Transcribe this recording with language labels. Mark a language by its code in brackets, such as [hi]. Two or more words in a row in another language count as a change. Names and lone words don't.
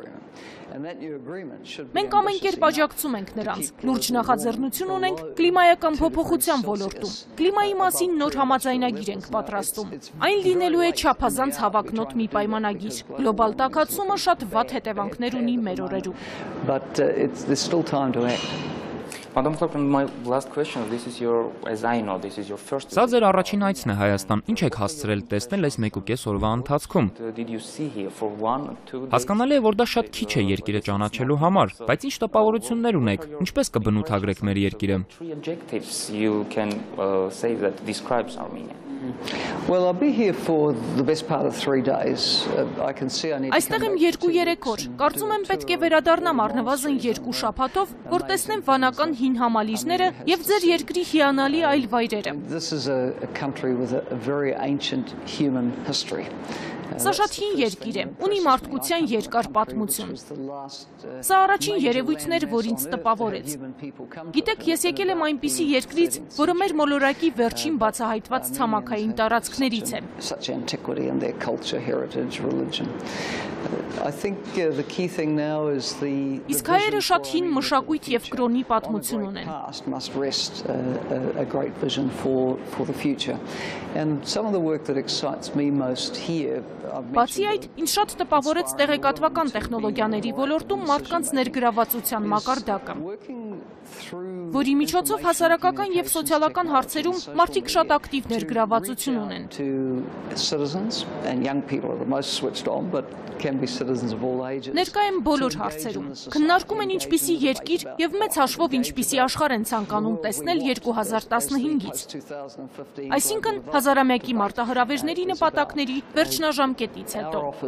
[hy] Մենք ամեն կերպ աջակցում ենք նրանց, լուրջ նախաձեռնություն ունենք կլիմայական փոփոխության ոլորտում։ Կլիմայի մասին նոր համաձայնագիր ենք պատրաստում։ Այն լինելու է չափազանց հավակնոտ մի պայմանագիր։ Գլոբալ տաքացումը շատ վատ հետևանքներ ունի մեր օրերում։ [en] Madam Clark, my last question, this is your, as I know, this is your first. [hy] Սա ձեր առաջին այցն է Հայաստան։ Ինչ եք հասցրել տեսնել այս 1.5 օրվա ընթացքում։ [en] Did you see here for 1 or 2 days? [hy] Հասկանալի է, որ դա շատ քիչ է երկիրը ճանաչելու համար, բայց ինչ տպավորություններ ունեք, ինչպես կբնութագրեք մեր երկիրը։ [en] 3 adjectives you can say that describes Armenia. Well, I'll be here for the best part of 3 days. I can see I need to [hy] Այստեղ եմ 2-3 օր։ Կարծում եմ պետք է վերադառնամ առնվազն 2 շաբաթով, որ տեսնեմ վանական հին համալիրները եւ ձեր երկրի հիանալի այլ վայրերը։ [en] This is a country with a very ancient human history. [hy] Սա շատ հին երկիր է, ունի մարդկության երկար պատմություն։ Սա առաջին երևույթն էր, որ ինձ տպավորեց։ Գիտեք, ես եկել եմ այնպիսի երկրից, որը մեր մոլորակի վերջին բացահայտված ցամաքային տարածքներից է։ [en] Such antiquity in their culture, heritage, religion. I think the key thing now is the [hy] Իսկ հայերը շատ հին մշակույթ եւ կրոնի պատմություն ունեն։ [en] past must rest a great vision for the future. And some of the work that excites me most here [hy] Բացի այդ, ինձ շատ տպավորեց տեղեկատվական տեխնոլոգիաների ոլորտում մարդկանց ներգրավվածության մակարդակը, որի միջոցով հասարակական եւ սոցիալական հարցերում մարդիկ շատ ակտիվ ներգրավվածություն ունեն։ Ներկա են բոլոր հարցերում, քննարկում են ինչպիսի երկիր եւ մեծ հաշվով ինչպիսի աշխարհ են ցանկանում տեսնել 2015-ից։ Այսինքն հազարամյակի մարտահրավերների նպատակների վերջնաժամկետից հետո։